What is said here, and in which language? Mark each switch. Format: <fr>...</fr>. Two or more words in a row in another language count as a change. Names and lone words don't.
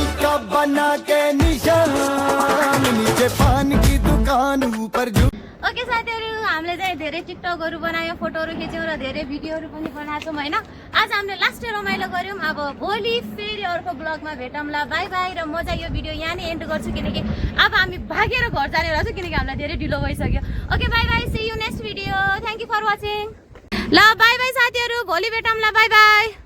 <hi>बना के निशान नीचे पान की दुकान ऊपर</hi> <ne>ओके साथीहरू हामीले चाहिँ धेरै टिकटकहरू बनायौँ फोटोहरू खिच्यौँ र धेरै भिडियोहरू पनि बनाएको होइन आज हामीले लास्ट रमाइलो गऱ्यौँ अब भोलि फेरि अर्को ब्लगमा भेटौँला</ne> <en>bye bye</en> <ne>र म चाहिँ यो भिडियो यहाँ नै एन्ड गर्छु किनकि अब हामी भागेर घर जाने रहेछ किनकि हामीलाई धेरै ढिलो भइसक्यो</ne> <en>ok bye bye see you next video thank you for watching</en> <ne>ल</ne> <en>bye bye</en> <ne>साथीहरू भोलि भेटौँला</ne> <en>bye bye</en>